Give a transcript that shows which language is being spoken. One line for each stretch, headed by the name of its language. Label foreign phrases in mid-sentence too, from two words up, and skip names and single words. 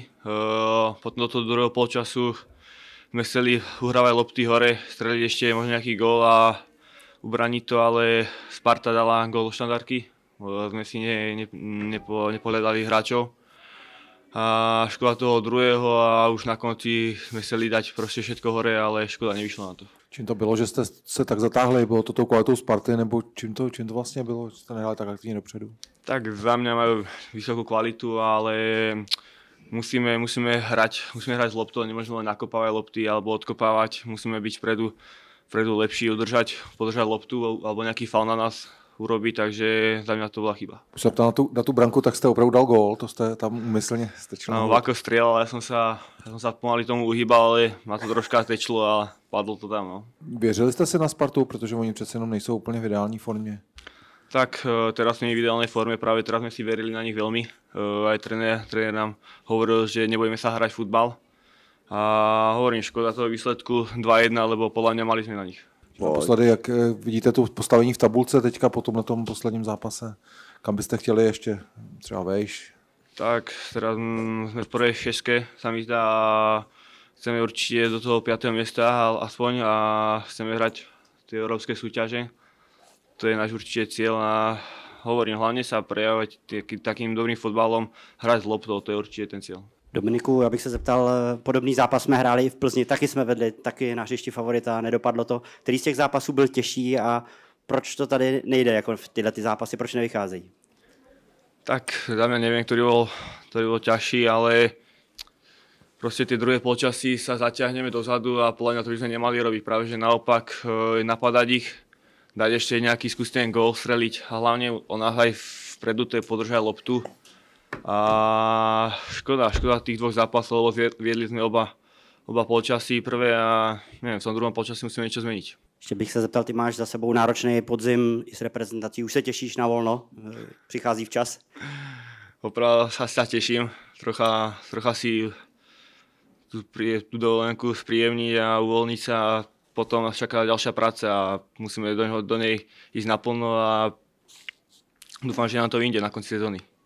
Slovak: Potom do toho druhého polčasu sme chceli uhrávať lopty hore, streliť ešte možno nejaký gól a ubraniť to, ale Sparta dala gól do štandardky. Sme si nepohľadali hráčov a škoda toho druhého a už na konci sme chceli dať proste všetko hore, ale škoda nevyšlo na to.
Czech: Čím to bylo, že jste se tak zatáhli? Bylo to tou kvalitou Sparty, nebo čím to vlastně bylo, že jste nehráli tak aktivně dopředu?
Slovak: Tak za mňa majú vysokú kvalitu, ale musíme hrať s loptou, nemôžeme len nakopávať lopty alebo odkopávať, musíme byť vpredu lepší, podržať loptu alebo nejaký faul na nás urobiť, takže za mňa to bola chyba.
Czech: Když se ptal na tu branku, tak jste opravdu dal gól, to jste tam úmyslně stečil.
Slovak: No, ako strieľal, ja som sa pomaly tomu uhýbal, ale ma to troška tečlo a padlo to tam. No.
Czech: Věřili jste si na Spartu, protože oni přece jenom nejsou úplně v ideální formě?
Slovak: Tak, teraz sme v ideálnej forme, práve teraz sme si verili na nich veľmi. Aj tréner nám hovoril, že nebudeme sa hrať futbal. A hovorím, škoda toho výsledku 2-1, lebo podľa mňa mali sme na nich.
Czech: Naposledy, jak vidíte tu postavení v tabulce teďka po tomhle tom posledním zápase, kam byste chtěli ještě třeba vejš?
Slovak: Tak, teraz sme v prvej šeske, sa mi zdá, a chceme určite do toho 5. miesta aspoň a chceme hrať tie európske súťaže. To je náš určite cieľ a hovorím, hlavne sa prejavovať takým dobrým fotbalom, hrať s loptou, to je určite ten cieľ.
Czech: Dominiku, já bych se zeptal, podobný zápas jsme hráli i v Plzni, taky jsme vedli, taky na hřišti favorita, nedopadlo to. Který z těch zápasů byl těžší a proč to tady nejde, jako v tyhle zápasy, proč nevycházejí?
Slovak: Tak za mňa neviem, ktorý bol ťažší, ale proste tie druhé polčasy sa zaťahneme dozadu a podľa mňa to by sme nemali robiť. Práve že naopak napadať ich, dať ešte nejaký skúsený gól, streliť a hlavne onáhľaj vpredu, to je podržať loptu. A škoda tých dvoch zápasov, lebo viedli sme oba polčasy prvé a neviem, v tom druhom polčasy musíme niečo zmeniť.
Czech: Ještě bych se zeptal, ty máš za sebou náročný podzim i s reprezentací, už se těšíš na volno? Přichází včas?
Slovak: Opravdu sa teším, trocha si tú dovolenku spríjemniť a uvoľniť sa a potom nás čaká ďalšia práca a musíme do nej ísť naplno a dúfam, že nám to vyjde na konci sezóny.